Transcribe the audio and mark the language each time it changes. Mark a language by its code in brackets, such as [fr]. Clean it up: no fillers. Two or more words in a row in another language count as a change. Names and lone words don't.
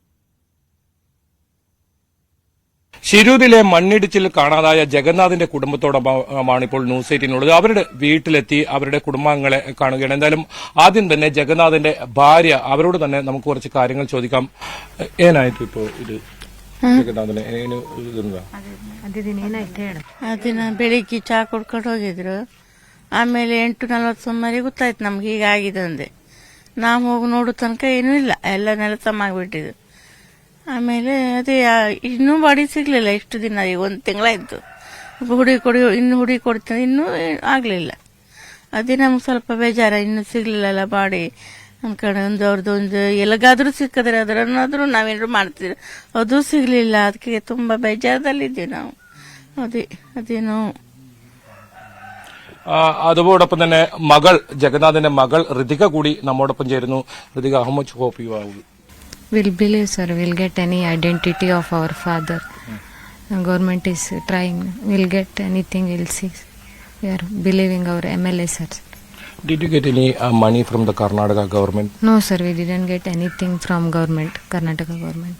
[ml] ശിരൂരിലെ മണ്ണിടിച്ചിൽ കാണാതായ ജഗന്നാഥിന്റെ കുടുംബത്തോടൊപ്പമാണ് ഇപ്പോൾ ന്യൂസ് 18 ഉള്ളത്. അവരുടെ വീട്ടിലെത്തി അവരുടെ കുടുംബാംഗങ്ങളെ കാണുകയാണ്. എന്തായാലും ആദ്യം തന്നെ ജഗന്നാഥിന്റെ ഭാര്യ, അവരോട് തന്നെ നമുക്ക് കുറച്ച് കാര്യങ്ങൾ ചോദിക്കാം. ഏനായിട്ട് ഇപ്പോ ഇത് ಜಗನ್ನಾಥನೇ ಏನು [kn] ದಿನ ಬೆಳಿಗ್ಗೆ ಚಾ ಕೊಡ್ಕೊಂಡು ಹೋಗಿದ್ರು. ಆಮೇಲೆ 8:40 ಸುಮಾರಿಗೆ ಗೊತ್ತಾಯ್ತು ನಮ್ಗೆ ಹೀಗಾಗಿದೆ ಅಂದೆ. ನಾವು ಹೋಗಿ ನೋಡೋ ತನಕ ಏನೂ ಇಲ್ಲ, ಎಲ್ಲ ನೆಲಸಮಾಗ್ಬಿಟ್ಟಿದ್ದು. ಆಮೇಲೆ ಅದೇ ಇನ್ನೂ ಬಾಡಿ ಸಿಗ್ಲಿಲ್ಲ. ಇಷ್ಟು ದಿನ ಈಗ 1 ತಿಂಗಳಾಯ್ತು. ಇನ್ನು ಹುಡಿ ಕೊಡ್ತೀನಿ, ಇನ್ನೂ ಆಗ್ಲಿಲ್ಲ. ಅದೇ ನಮ್ಗೆ ಸ್ವಲ್ಪ ಬೇಜಾರ, ಇನ್ನೂ ಸಿಗ್ಲಿಲ್ಲಲ್ಲ ಬಾಡಿ ಅನ್ಕಡೆ. ಅವ್ರದ್ದೊಂದು ಎಲ್ಲಿಗಾದ್ರೂ ಸಿಕ್ಕಿದ್ರೆ ಅದರನ್ನಾದ್ರೂ ನಾವೇನಾದ್ರು ಮಾಡ್ತಿದ್ವಿ, ಅದು ಸಿಗ್ಲಿಲ್ಲ. ಅದಕ್ಕೆ ತುಂಬಾ ಬೇಜಾರದಲ್ಲಿದ್ದೀವಿ ನಾವು. ಅದೇನೋ. [ml] അതോടൊപ്പം തന്നെ മകൾ, ജഗന്നാഥിന്റെ മകൾ ഋതിക കൂടി നമ്മോടൊപ്പം ചേരുന്നു. ഋതിക, [en] How much hope you have? We'll believe, sir. We'll get any identity of our father. Government is trying. We'll get anything. We'll see. We are believing our MLA, sir. Did you get any money from the Karnataka government? No, sir. We didn't get anything from government, Karnataka government.